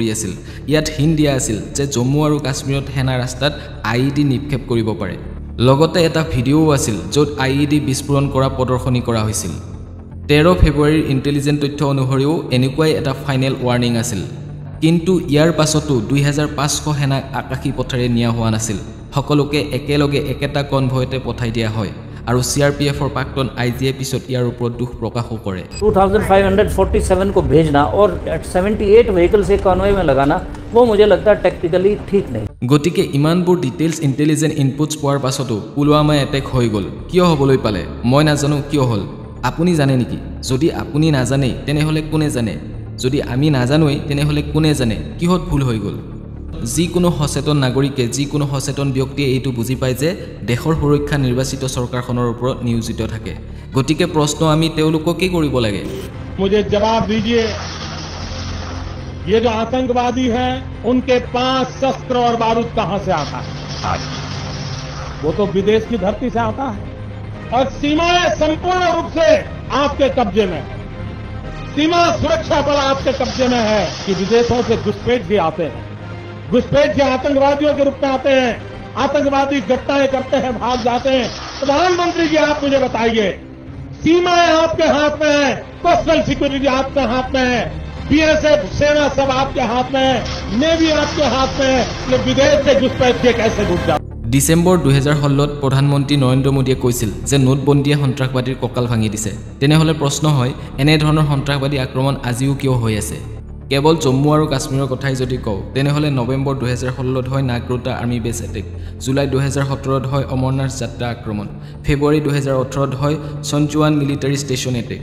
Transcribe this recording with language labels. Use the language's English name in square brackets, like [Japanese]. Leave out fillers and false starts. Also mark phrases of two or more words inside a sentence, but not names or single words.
[Assamese] আছিল ইয়াত হিন দিয়া আছিল যে জম্মু আৰু কাশ্মীৰত সেনা ৰাস্তাত IED নিক্ষেপ কৰিব পাৰে লগতে এটা ভিডিঅ আছিল য'ত IED বিস্ফোৰণ কৰা প্ৰদৰ্শনী কৰা হৈছিল 13 ফেব্ৰুৱাৰীৰ ইন্টেলিজেন্ট তথ্য অনুসৰিও এনেকুৱাই এটা [English] final warning [Assamese] আছিল কিন্তু ইয়াৰ পাছতো 2500 সেনাক আকাশী পথেৰে নিয়া হোৱা নাছিল সকলোকে একেলগে একেটা কনভয়তে পঠাই দিয়া হয় আৰু CRPFৰ প্ৰাক্তন IGয়ে পিছত ইয়াৰ ওপৰত দুখ প্ৰকাশ কৰে [Hindi] 2547 को भेजना और 78 व्हीकल से कॉन्वॉय में लगाना वो मुझे लगता है टेक्निकली ठीक नहीं [Assamese] গতিকে ইমানবোৰ [English] details intelligent inputs [Assamese] পোৱাৰ পাছতো পুলৱামা এটেক হৈ গ'ল কিয় হ'বলৈ পালে মই নাজানো কিয় হ'ল আপুনি জানে নেকি যদি আপুনি নাজানে তেনেহলে কোনে জানে যদি আমি নাজানোই তেনেহলে কোনে জানে কিহত ভুল হৈ গ'ল যিকোনো সচেতন নাগৰিকে যিকোনো সচেতন ব্যক্তিয়ে এইটো বুজি পায় যে দেশৰ সুৰক্ষা নিৰ্বাচিত চৰকাৰখনৰ ওপৰত নিয়োজিত থাকে গতিকে প্ৰশ্ন আমি তেওঁলোককে কৰিব লাগে [Hindi] मुझे जवाब दीजिए ये जो आतंकवादी हैं उनके पास शस्त्र और बारूद कहां से आता है वो तो विदेश की धरती से आता है और सीमाएं संपूर्ण रूप से आपके कब्जे में सीमा सुरक्षा बल आपके कब्जे में है कि विदेशों से घुसपैठ भी आते हैं घुसपैठ के आतंकवादियों के रूप में आते हैं आतंकवादी घटनाएं करते हैं भाग जाते हैं प्रधानमंत्री जी आप मुझे बताइए सीमाएं आपके हाथ में है [English] coastal security [Hindi] आपके हाथ में है BSF सेना सब आपके हाथ में है नेवी आपके हाथ में है ये विदेश से घुसपैठ के कैसे घुस जाते [Assamese] ডিসেম্বৰ 2016ত প্ৰধানমন্ত্ৰী নৰেন্দ্ৰ মোদীয়ে কৈছিল যে নোটবন্দীয়ে সন্ত্ৰাসবাদীৰ কঁকাল ভাঙি দিছে তেনেহলে প্ৰশ্ন হয় এনে ধৰণৰ সন্ত্ৰাসবাদী আক্ৰমণ আজিও কিয় হৈ আছে কেৱল জম্মু আৰু কাশ্মীৰৰ কথাই যদি কওঁ তেনেহলে নৱেম্বৰ 2016ত হয় নাগৰোটা [English] army base attack [Assamese] জুলাই 2017ত হয় অমৰনাথ যাত্ৰা আক্ৰমণ ফেব্ৰুৱাৰী 2018ত হয় সঞ্চুৱান [English] military station attack